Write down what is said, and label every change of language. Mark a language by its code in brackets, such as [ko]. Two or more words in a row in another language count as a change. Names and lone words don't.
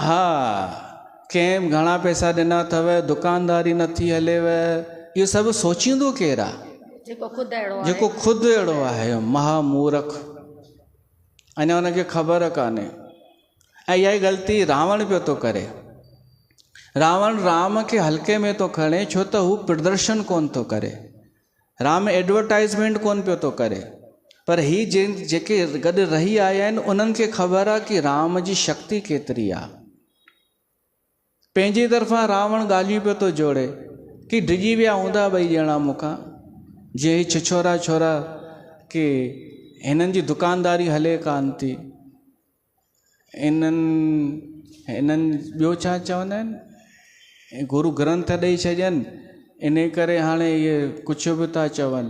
[sd] हा, कंहिं घणा पैसा ॾिना अथव, दुकानदारी नथी हलेव, इहो सभु सोचींदो केरु आहे? जेको ख़ुदि अहिड़ो आहे। जेको ख़ुदि अहिड़ो आहे, महामूर्ख। अञा हुनखे ख़बर कान्हे। ऐं इहा ई ग़लती रावण पियो थो करे। रावण राम खे हल्के में थो खणे, छो त हू प्रदर्शन कोन थो करे। राम एडवर्टाइज़मेंट कोन पियो थो करे, पर ही जेके गॾु रही आया आहिनि उन्हनि खे ख़बर आहे कि राम जी शक्ति केतिरी आहे। पंहिंजी तरफ़ां रावण ॻाल्हियूं पियो थो जोड़े कि डिॼी विया हूंदा ॿई ॼणा मूंखां, जीअं ही छिछोरा छोरा कि हिननि जी दुकानदारी हले कान थी, इन्हनि ॿियो छा चवंदा आहिनि, गुरु ग्रंथ ॾेई छॾनि, इन करे हाणे इहे कुझु बि था चवनि।